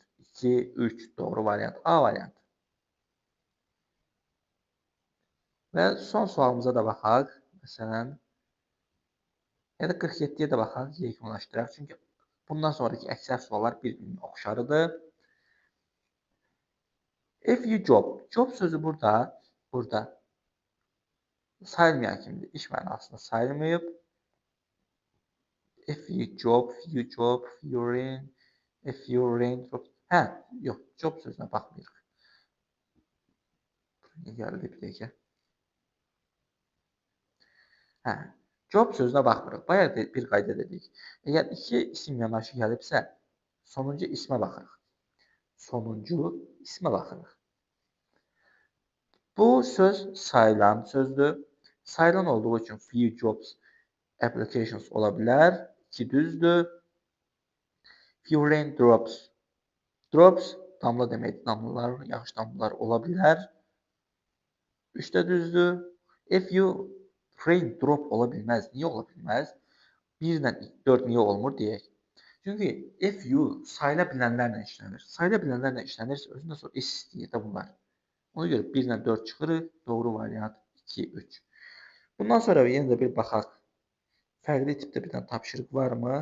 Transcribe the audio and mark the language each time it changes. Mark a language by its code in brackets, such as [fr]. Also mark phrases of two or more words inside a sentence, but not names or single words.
[az] 2, 3 doğru variant A variantı. Və son sualımıza da baxaq. Məsələn, ya da 47-yə də baxaq, yekunlaşdıraq. Çünki bundan sonraki əksər suallar bir-birinə oxşarıdır. [en] Few job. [az] Job sözü burada sayılmayan kimidir. İş mənasında sayılmayıb. [en] Few job, few rain, few raindrop. [az] Yox, job sözünə baxmayırıq. Buraya gəldi bir dəqiqə. Job sözünə baxmırıq. Bayaq bir qayda dedik. Əgər iki isim yanaşı gəlibsə, sonuncu ismə baxırıq. Bu söz sayılan sözdür. Sayılan olduğu üçün [en] few jobs applications [az] ola bilər. 2 düzdür. [en] Few raindrops. [az] Drops damla deməkdir. Damlalar, yağış damlalar ola bilər. 3 də düzdür. [en] Few frame drop [az] ola bilməz. Niyə ola bilməz? 1 ilə 4 niyə olmur deyək. Çünki FU sayıla bilənlərlə işlənir. Sayıla bilənlərlə işlənirsə özündən sonra S istəyir də bunlar. Ona görə 1 ilə 4 çıxırıq. Doğru variant 2, 3. Bundan sonra yenə də bir baxaq. Fərqli tipdə bir dənə tapşırıq varmı?